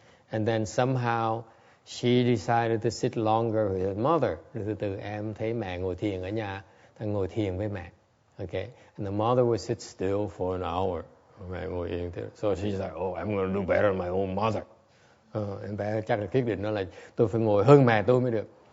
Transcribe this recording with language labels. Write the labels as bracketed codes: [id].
[en] And then somehow she decided to sit longer with her mother. [vi] Từ từ em thấy mẹ ngồi thiền ở nhà, thằng ngồi thiền với mẹ. [en] Okay, and the mother would sit still for an hour. [vi] Mẹ ngồi yên thế. [en] So she's like, oh, I'm going to do better than my own mother. [vi] Em bé chắc là quyết định nó là tôi phải ngồi hơn mẹ tôi mới được.